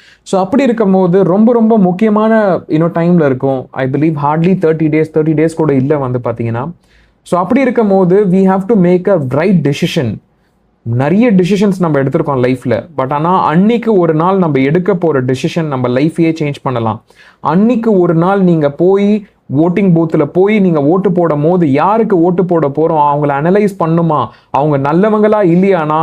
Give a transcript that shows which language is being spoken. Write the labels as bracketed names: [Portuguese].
[Tamil] So அப்படி இருக்கும் போது ரொம்ப ரொம்ப முக்கியமான டைமில் இருக்கும். [English] I believe hardly 30 days [Tamil] கூட இல்லை பார்த்தீங்கன்னா. [English] so [Tamil] அப்படி இருக்கும் போது [English] we have to make a right decision. [Tamil] நிறைய டிசிஷன்ஸ் நம்ம எடுத்திருக்கோம் லைஃப்பில், பட் ஆனால் அன்னைக்கு ஒரு நாள் நம்ம எடுக்க போகிற டிசிஷன் நம்ம லைஃபையே சேஞ்ச் பண்ணலாம். அன்னைக்கு ஒரு நாள் நீங்கள் போய் ஓட்டிங் பூத்தில் போய் நீங்கள் ஓட்டு போடும் போது யாருக்கு ஓட்டு போட போகிறோம் அவங்கள அனலைஸ் பண்ணுமா, அவங்க நல்லவங்களா இல்லையா.